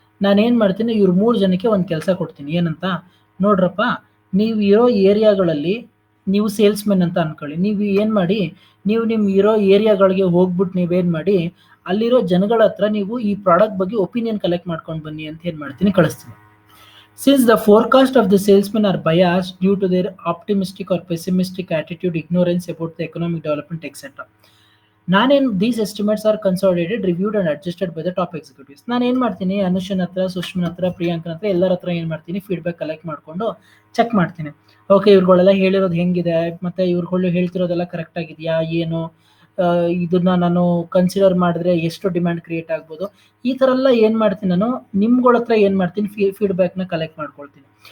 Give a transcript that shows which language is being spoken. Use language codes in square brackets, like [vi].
[kn] ನಾನೇನ್ ಮಾಡ್ತೀನಿ, ಇವ್ರು 3 ಜನಕ್ಕೆ ಒಂದು ಕೆಲಸ ಕೊಡ್ತೀನಿ. ಏನಂತ, ನೋಡ್ರಪ್ಪ ನೀವು ಇರೋ ಏರಿಯಾಗಳಲ್ಲಿ, ನೀವು ಸೇಲ್ಸ್ಮೆನ್ ಅಂತ ಅನ್ಕೊಳ್ಳಿ, ನೀವು ಏನ್ ಮಾಡಿ, ನೀವು ನಿಮ್ ಇರೋ ಏರಿಯಾಗಳಿಗೆ ಹೋಗ್ಬಿಟ್ಟು ನೀವೇನ್ ಮಾಡಿ, ಅಲ್ಲಿರೋ ಜನಗಳ ಹತ್ರ ನೀವು ಈ ಪ್ರಾಡಕ್ಟ್ ಬಗ್ಗೆ ಒಪಿನಿಯನ್ ಕಲೆಕ್ಟ್ ಮಾಡ್ಕೊಂಡು ಬನ್ನಿ ಅಂತ ಏನ್ ಮಾಡ್ತೀನಿ, ಕಳಿಸ್ತೀನಿ. [en] Since the forecast of the salesmen are biased due to their optimistic or pessimistic attitude, ignorance about the economic development, etc. These estimates are consolidated, reviewed and adjusted by the top executives. [kn] ನಾನು ಏನ್ ಮಾಡ್ತೀನಿ, ಅನುಷನ್ ಹತ್ರ, ಸುಷ್ಮನ್ ಹತ್ರ, ಪ್ರಿಯಾಂಕನ್ ಹತ್ರ, ಎಲ್ಲರ ಹತ್ರ ಏನ್ ಮಾಡ್ತೀನಿ, ಫೀಡ್ಬ್ಯಾಕ್ ಕಲೆಕ್ಟ್ ಮಾಡ್ಕೊಂಡು ಚೆಕ್ ಮಾಡ್ತೀನಿ. ಓಕೆ ಇವ್ರುಗಳೆಲ್ಲ ಹೇಳಿರೋದು ಹೆಂಗಿದೆ, ಮತ್ತೆ ಇವ್ರುಗಳು ಹೇಳ್ತಿರೋದೆಲ್ಲ ಕರೆಕ್ಟ್ ಆಗಿದೆಯಾ, ಏನು ಇದನ್ನ ನಾನು ಕನ್ಸಿಡರ್ ಮಾಡಿದ್ರೆ ಎಷ್ಟು ಡಿಮ್ಯಾಂಡ್ ಕ್ರಿಯೇಟ್ ಆಗ್ಬೋದು, ಈ ತರ ಎಲ್ಲ ಏನ್ ಮಾಡ್ತೀನಿ, ನಾನು ನಿಮ್ಗಳ ಹತ್ರ ಏನ್ ಮಾಡ್ತೀನಿ, ಫೀಡ್ಬ್ಯಾಕ್ ನ ಕಲೆಕ್ಟ್ ಮಾಡ್ಕೊಳ್ತೀನಿ.